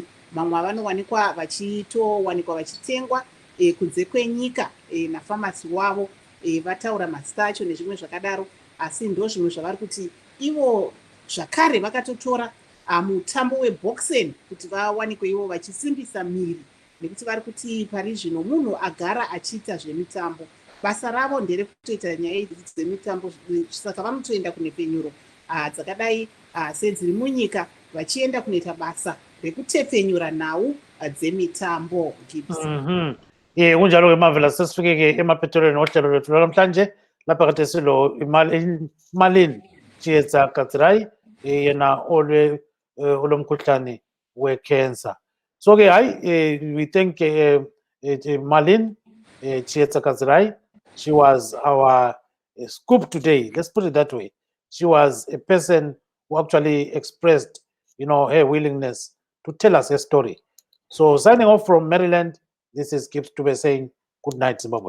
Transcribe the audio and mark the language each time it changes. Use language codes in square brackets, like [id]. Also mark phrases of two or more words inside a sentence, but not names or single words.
[sn] Mamwe avanowanikwa vachitowanikwa vachitengwa kunze kwenyika nafamasi wavo, vataura mazita acho nezvimwe zvakadaro, asi ndo zvimwe zvavari kuti ivo zvakare vakatotora mutambo weboxing kuti vawanikwe ivo vachisimbisa miri, nekuti vari kuti pari zvino munhu agara achiita zvemitambo, basa ravo nderekutoita nyaya idzi dzemitambo. Saka vanotoenda kunepfenyuro dzakadai sedziri munyika vachienda kunoita basa rekutepfenyura nhau dzemitambo. [nd] Kunjalo-ke Marvelous, sesifike-ke emaphethelweni ohlelo lwethu lwanamhlanje lapha kade silo Marlene Chiedza Gadzirayi yena olomkhuhlane wecancer. So-ke hayi [en] we thank Marlene Chiedza Gadzirayi. She was our scoop today. Let's put it that way. She was a person who actually expressed, her willingness to tell us her story. So signing off from Maryland, this is Gibbs Tube saying good night, Zimbabwe.